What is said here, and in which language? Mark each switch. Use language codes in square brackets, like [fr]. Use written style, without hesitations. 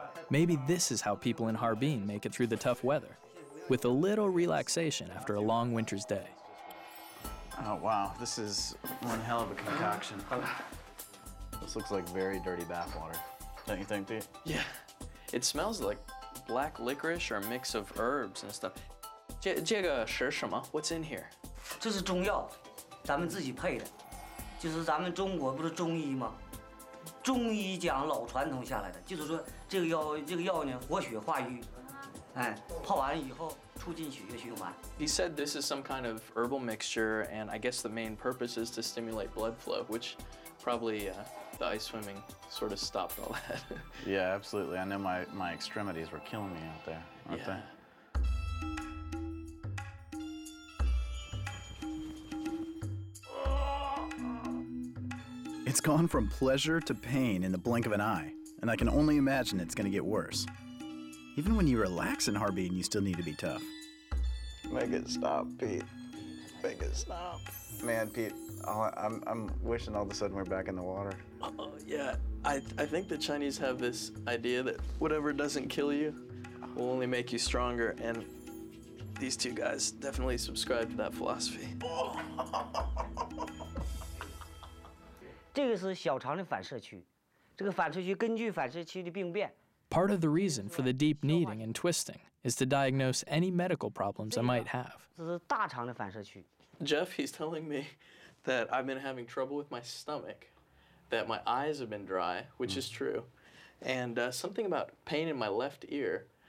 [en] Maybe this is how people in Harbin make it through the tough weather, with a little relaxation after a long winter's day. Oh, wow. This is one hell of a concoction. This looks like very dirty bathwater. Don't you think, Pete? Yeah. It smells like black licorice or a mix of herbs and stuff. [zh] 这个是什么? [en] What's in here? [zh] 这是中药，咱们自己配的，就是咱们中国不是中医吗？中医讲老传统下来的，就是说这个药呢活血化瘀，哎，泡完以后促进血液循环。 [en] He said this is some kind of herbal mixture, and I guess the main purpose is to stimulate blood flow, which probably the ice swimming sort of stopped all that. Yeah, absolutely. I know my extremities were killing me out there, aren't they? It's gone from pleasure to pain in the blink of an eye, and I can only imagine it's going to get worse. Even when you relax in Harbin, you still need to be tough. Make it stop, Pete. Make it stop. Man, Pete, I'm wishing all of a sudden we're back in the water. Yeah, I think the Chinese have this idea that whatever doesn't kill you will only make you stronger, and these two guys definitely subscribe to that philosophy. [zh] 这个是小肠的反射区，这个反射区根据反射区的病变。 [en] Part of the reason for the deep kneading and twisting is to diagnose any medical problems I might have. [zh] 这是大肠的反射区。 [en] Jeff, he's telling me that I've been having trouble with my stomach, that my eyes have been dry, which is true, and something about pain in my left ear.